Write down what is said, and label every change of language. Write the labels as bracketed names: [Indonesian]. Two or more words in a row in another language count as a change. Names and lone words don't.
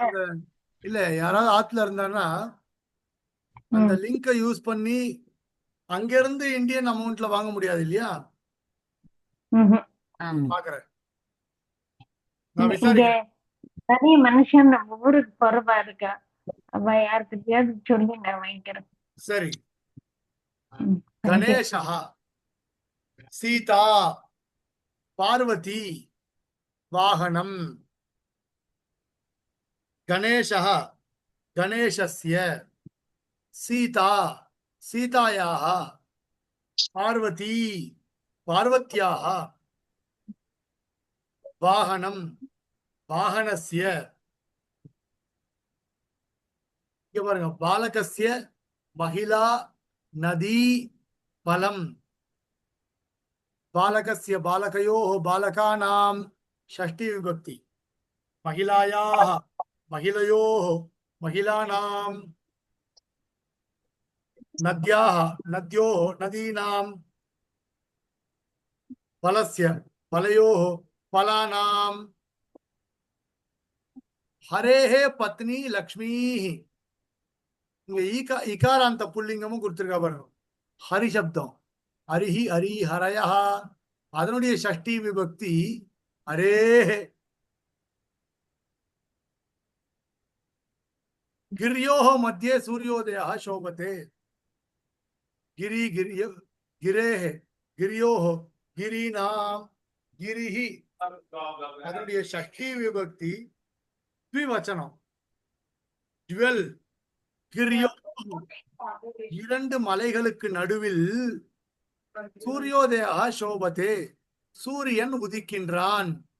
[Tamil] அந்த இல்ல யாராவது ஆத்துல இருந்தாங்கன்னா அந்த லிங்கை யூஸ் பண்ணி அங்க இருந்து இந்தியன் அமௌண்ட்ல வாங்க முடியாது இல்லையா? பாக்குறேன், நான் இங்க விசாரிக்கிறேன். தனி மனுஷன் நம்ம ஊருக்கு போறவா இருக்கா, அவ யாருக்கிட்டயாவது சொல்லி நான் வாங்கிக்கிறேன். சரி, ம், [English] thank you. [Tamil] கணேசா, சீதா, பார்வதி, வாகனம். [Sanskrit] கணேசः गणेशस्य, सीता सीतायाः, पार्वती पार्वत्याः, वाहनं वाहनस्य. [Tamil] இங்க பாருங்க, [Sanskrit] बालकस्य, महिला, नदी, फलम्. बालकस्य बालकयोः बालकानां षष्ठी विभक्ति. महिलायाः महिलयोः महिलानां, नद्याः नद्योः नदीनां, फलस्य फलयोः फलानां, हरेः पत्नी लक्ष्मीः. [Tamil] இங்க இகாராந்த புல்லிங்கமும் கொடுத்திருக்கா பாருங்க. ஹரி சப்தம், [Sanskrit] हरिः हरी हरयः, [Tamil] அதனுடைய [Sanskrit] षष्ठी विभक्ति हरेः. गिर्योः मध्ये सूर्योदयः शोभते. गिरि गिर्य गिरेः गिर्योः गिरीनां, गिरिः [Tamil] அதனுடைய ஷஷ்டி விபக்தி த்விவச்சனம். டுவெல் கிரியோ, இரண்டு மலைகளுக்கு நடுவில் [Sanskrit] सूर्योदया शोभते, [Tamil] சூரியன் உதிக்கின்றான்.